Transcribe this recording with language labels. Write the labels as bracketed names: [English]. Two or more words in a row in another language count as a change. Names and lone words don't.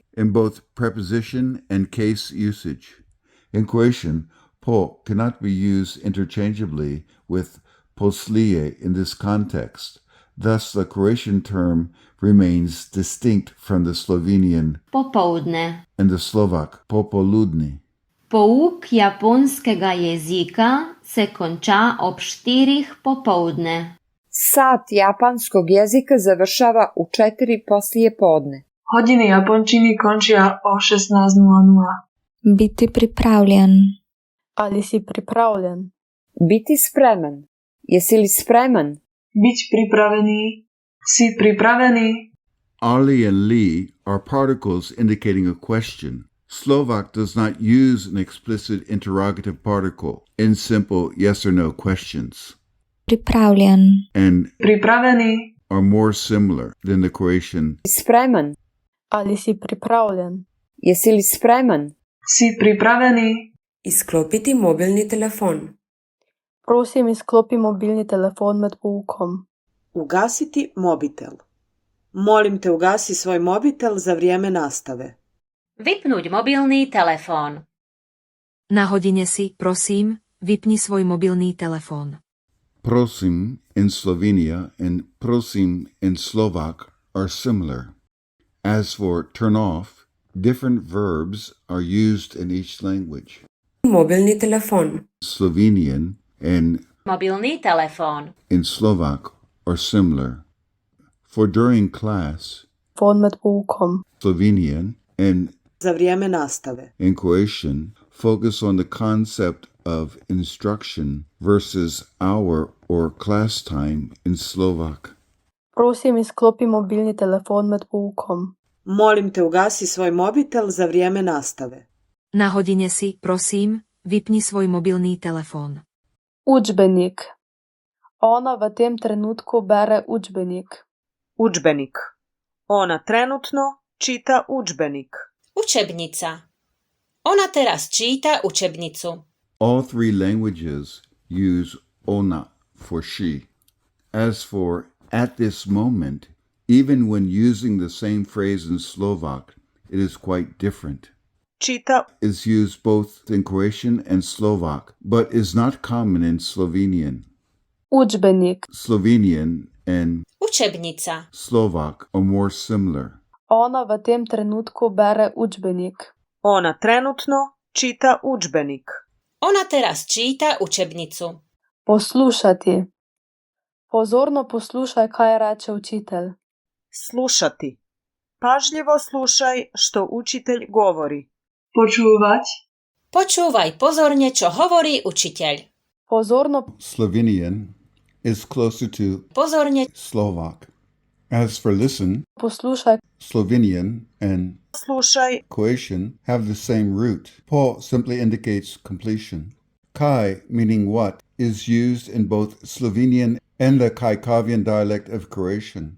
[English] in both preposition and case usage. In Croatian, po cannot be used interchangeably with poslije in this context. Thus, the Croatian term remains distinct from the Slovenian popovdne. and the Slovak popoludni. [Slovenian] Pouk japonskega jezika se konča ob 4 popovdne. [Croatian] Sat japanskog jezika završava u 4 poslije podne. [Slovak] Hodiny japončiny končia o 16:00. [Slovenian] Biti pripravljen. Ali si pripravljen? [Croatian] Biti spreman. Jesi li spreman? [Slovak] Byť pripravený. Si pripravený? [English] Ali and li are particles indicating a question. Slovak does not use an explicit interrogative particle in simple yes or no questions, Pripravljen. and Pripravený. are more similar than the Croatian Spreman. [Slovenian] Ali si pripravljen? [Croatian] Jesi li spreman? [Slovak] Si pripravený? [Slovenian] Izklopiti mobilni telefon. Prosim, izklopi mobilni telefon med poukom. [Croatian] Ugasiti mobitel. Molim te ugasi svoj mobitel za vrijeme nastave. [Slovak] Vypnúť mobilný telefón. Na hodine si, prosím, vypni svoj mobilný telefón. [English] prosim in Slovenia and prosim in Slovak are similar. As for turn off, different verbs are used in each language. [Slovenian] Mobilni telefon. [English] Slovenian and [Slovak] Mobilný telefón. [English] in Slovak are similar. For during class, [Slovenian] Telefon med poukom. [English] Slovenian and [Croatian] Za vrijeme nastave. [English] in Croatian focus on the concept of instruction versus hour or class time in Slovak. [Slovenian] Prosim, izklopi mobilni telefon med poukom. [Croatian] Molim te ugasi svoj mobitel za vrijeme nastave. [Slovak] Na hodine si, prosím, vypni svoj mobilný telefón. [Slovenian] Učbenik. Ona v tem trenutku bere učbenik. [Croatian] Udžbenik. Ona trenutno čita udžbenik. [Slovak] Učebnica. Ona teraz číta učebnicu. [English] All three languages use ona for she. As for at this moment, even when using the same phrase in Slovak, it is quite different. Čita Is used both in Croatian and Slovak, but is not common in Slovenian. Učbenik. Slovenian and Učebnica. Slovak are more similar. [Slovenian] Ona v tem trenutku bere učbenik. [Croatian] ona trenutno čita udžbenik. [Slovak] Ona teraz číta učebnicu. [Slovenian] Poslušati. Pozorno poslušaj, kaj reče učitelj. [Croatian] Slušati. Pažljivo slušaj što učitelj govori. [Slovak] Počúvať. Počúvaj pozorne, čo hovorí učiteľ. [English] Pozorno Slovenian is closer to Pozorne Slovak. As for listen, poslušaj. Slovenian and Slušaj. Croatian have the same root. Po simply indicates completion. Kai, meaning what, is used in both Slovenian and the Kaikavian dialect of Croatian.